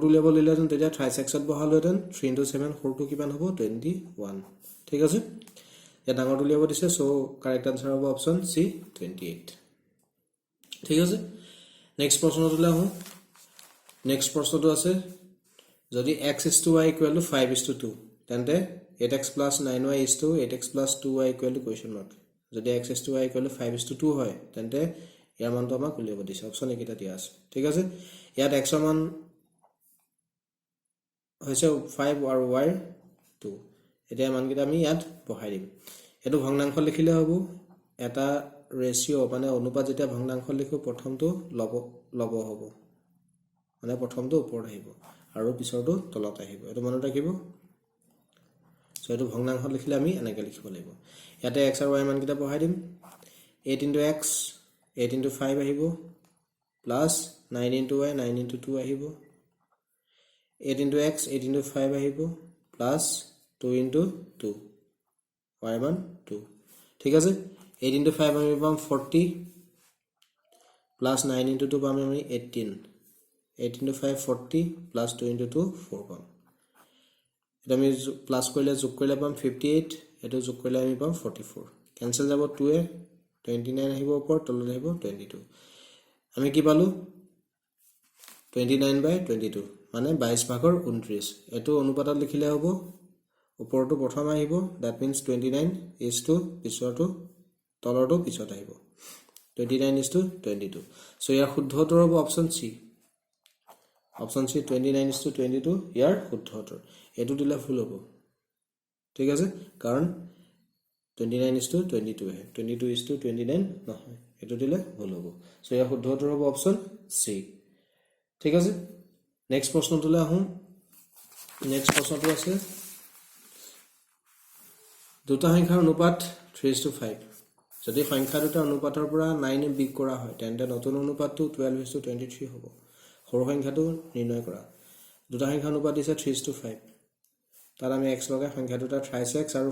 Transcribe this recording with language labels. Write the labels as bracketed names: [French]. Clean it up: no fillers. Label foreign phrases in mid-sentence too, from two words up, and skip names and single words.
[Assamese] উলিয়াব দিলেহেঁতেন তেতিয়া 3x ত বহালোহেঁতেন 3 * 7 সৰুটো কিমান হ'ব 21 ঠিক আছে ইয়াত ডাঙৰটো উলিয়াব দিছে [English] so correct answer [Assamese] হ'ব [English] option C [Assamese] 28 ঠিক আছে নেক্সট প্ৰশ্নটোলৈ আহো নেক্সট প্ৰশ্নটো আছে যদি [English] x is to y equal to 5 is to 2 [Assamese] তেন্তে [English] 8x plus 9y is to 8x plus 2y equal to question mark [Assamese] যদি [English] x is to y equal to 5 is to 2 [Assamese] হয় তেন্তে ইয়াৰ মানটো আমাক উলিয়াব দিছে অপচন একেটা দিয়া আছে ঠিক আছে ইয়াত x ৰ মান হৈছে 5 আৰু y 2 এতিয়া মানকেইটা আমি ইয়াত বহাই দিম এটো ভগ্নাংশ লিখিলে হ'ব এটা ৰেশিও মানে অনুপাত যেতিয়া ভগ্নাংশ লিখো প্ৰথমটো লব হ'ব মানে প্ৰথমটো ওপৰত আহিব আৰু পিছৰটো তলত আহিব এটো মনত ৰাখিব সো এটো ভগ্নাংশ লিখিলে আমি এনেকৈ লিখিব লাগিব ইয়াতে x আৰু y মানকেইটা বহাই দিম [English] 8 into x 8 into 5 [Assamese] আহিব [English] plus 9 into y 9 into 2 [Assamese] আহিব [English] 8 into x 8 into 5 [Assamese] আহিব [English] plus 2 into 2 y [Assamese] মান 2 ঠিক আছে [English] 8 into 5 [Assamese] আমি পাম [English] 40 plus 9 into 2 [Assamese] পাম আমি 18 [English] 8 into 5 40 plus 2 into 2 [Assamese] 4 পাম এটা আমি প্লাস কৰিলে যোগ কৰিলে পাম 58 এটো যোগ কৰিলে আমি পাম 44 ক্যান্সেল যাব 2 এ 29 আহিব ওপৰ তলত আহিব 22 আমি কি পালো 29/22 মানে 22 ভাগৰ 29 এটো অনুপাতত লিখিলে হ'ব ওপৰটো প্ৰথম আহিব [English] that means 29 is to [Assamese] পিছৰটো তলৰটো পিছত আহিব [English] 29 is to 22 [Assamese] সো ইয়াৰ শুদ্ধ উত্তৰ হ'ব [English] option C option C 29 is to 22 [Assamese] ইয়াৰ শুদ্ধ উত্তৰ এটো দিলে ভুল হ'ব ঠিক আছে কাৰণ [English] 29 is to 22 [Assamese] হে [English] 22 is to 29 [Assamese] নহয় এটো দিলে ভুল হ'ব সো ইয়াৰ শুদ্ধ উত্তৰ হ'ব [English] option C [Assamese] ঠিক আছে নেক্সট প্ৰশ্নটোলৈ আহো নেক্সট প্ৰশ্নটো আছে দুটা সংখ্যাৰ অনুপাত 3:5 যদি সংখ্যা দুটা অনুপাতৰ পৰা 9 বিগ কৰা হয় তেন্তে নতুন অনুপাতটো 12:23 হ'ব সৰু সংখ্যাটো নিৰ্ণয় কৰা দুটা সংখ্যা অনুপাত দিছে 3:5 তাৰ আমি x লগাই সংখ্যা দুটা 3x আৰু